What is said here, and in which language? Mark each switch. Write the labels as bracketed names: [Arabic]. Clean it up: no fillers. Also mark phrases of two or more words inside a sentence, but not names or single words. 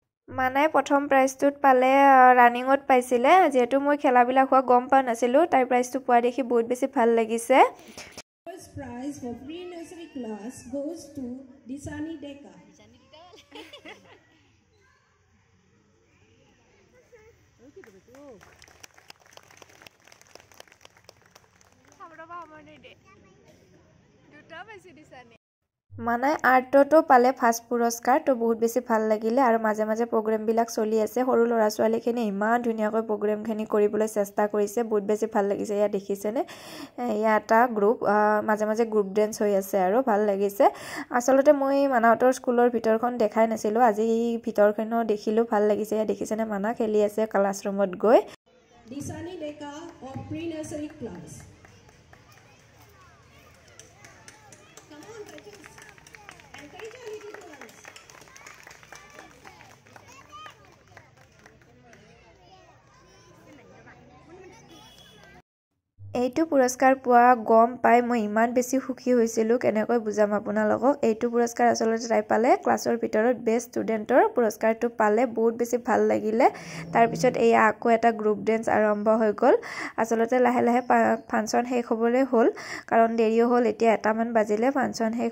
[Assamese] মানাই প্ৰথম প্ৰাইজটোত পালে ৰানিঙত পাইছিলে যেহেতু মই খেলাবিলাক হোৱা গম পোৱা নাছিলোঁ তাই প্ৰাইজটো পোৱা দেখি বহুত বেছি ভাল লাগিছে [English] First prize for pre-nursery class goes to Disani Deka. [Assamese] মানাই আৰ্টতো পালে ফাৰ্ষ্ট পুৰস্কাৰ তো বহুত বেছি ভাল লাগিলে আৰু মাজে মাজে প্ৰগ্ৰেমবিলাক চলি আছে সৰু ল'ৰা ছোৱালীখিনি ইমান ধুনীয়াকৈ প্ৰগ্ৰেমখিনি কৰিবলৈ চেষ্টা কৰিছে বহুত বেছি ভাল লাগিছে এয়া দেখিছেনে এয়া এটা গ্ৰুপ মাজে মাজে [English] group dance [Assamese] হৈ আছে আৰু ভাল লাগিছে আচলতে মই মানাহঁতৰ স্কুলৰ ভিতৰখন দেখাই নাছিলোঁ আজি ভিতৰখনো দেখিলোঁ ভাল লাগিছে এয়া দেখিছেনে মানা খেলি আছে ক্লাছৰুমত গৈ [English] Disani Deka of pre-nursery class. Come on, coaches. Encourage our little ones. [Assamese] এইটো পুৰস্কাৰ পোৱা গম পাই মই ইমান বেছি সুখী হৈছিলোঁ কেনেকৈ বুজাম আপোনালোকক এইটো পুৰস্কাৰ আচলতে তাই পালে ক্লাছৰ ভিতৰত [English] best studentৰ [Assamese] পুৰস্কাৰটো পালে বহুত বেছি ভাল লাগিলে তাৰপিছত এয়া আকৌ এটা [English] group dance [Assamese] আৰম্ভ হৈ গ'ল আচলতে লাহে লাহে ফাংচন শেষ হ'বলৈ হ'ল কাৰণ দেৰিও হ'ল এতিয়া 1মান বাজিলে ফাংচন শেষ